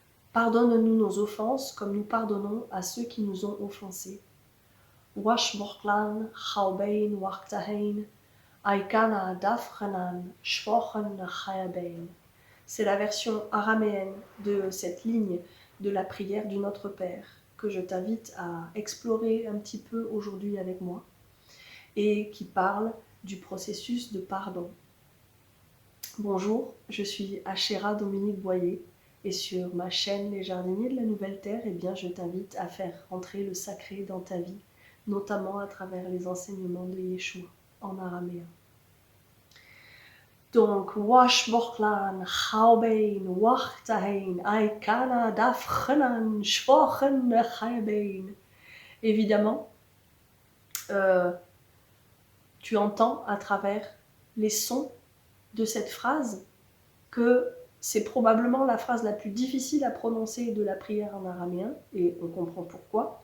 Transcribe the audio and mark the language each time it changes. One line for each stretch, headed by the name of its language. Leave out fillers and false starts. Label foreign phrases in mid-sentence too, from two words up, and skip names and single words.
French: Pardonne-nous nos offenses comme nous pardonnons à ceux qui nous ont offensés.
Aramaic: ܘܫܒܘܩ ܠܢ ܚܘܒܝܢ ܘܚܛܗܝܢ ܐܝܟܢܐ ܕܐܦ ܚܢܢ ܫܒܩܢ ܠܚܝܒܝܢ.
French: C'est la version araméenne de cette ligne de la prière du Notre Père que je t'invite à explorer un petit peu aujourd'hui avec moi et qui parle du processus de pardon. Bonjour, je suis Achéra Dominique Boyer et sur ma chaîne Les Jardiniers de la Nouvelle Terre, je t'invite à faire rentrer le sacré dans ta vie, notamment à travers les enseignements de Yeshua en araméen. Donc,
Aramaic: ܘܫܒܘܩ ܠܢ ܚܘܒܝܢ ܘܚܛܗܝܢ ܐܝܟܢܐ ܕܐܦ ܚܢܢ ܫܒܩܢ ܠܚܝܒܝܢ.
French: Évidemment, tu entends à travers les sons de cette phrase que c'est probablement la phrase la plus difficile à prononcer de la prière en araméen, et on comprend pourquoi.